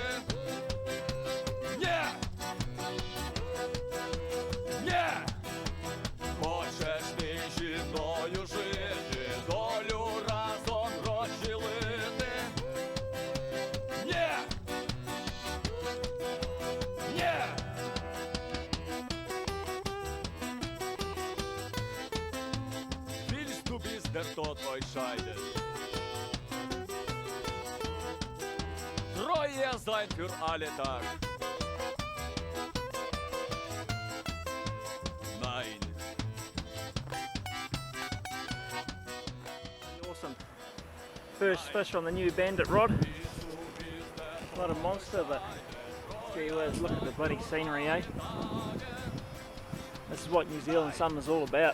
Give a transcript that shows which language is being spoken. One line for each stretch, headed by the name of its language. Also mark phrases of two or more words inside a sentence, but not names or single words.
Ukrainian: Ні! Ні! Хочеш ти зі мною жити, долю разом розділити? Ні! Ні!
German: Willst du bis der Tod euch scheidet? Treue sein für alle Tag. Nein.
English: First fish on the new Bandit rod. Not a monster, but gee whiz, look at the bloody scenery, eh? This is what New Zealand summer's all about.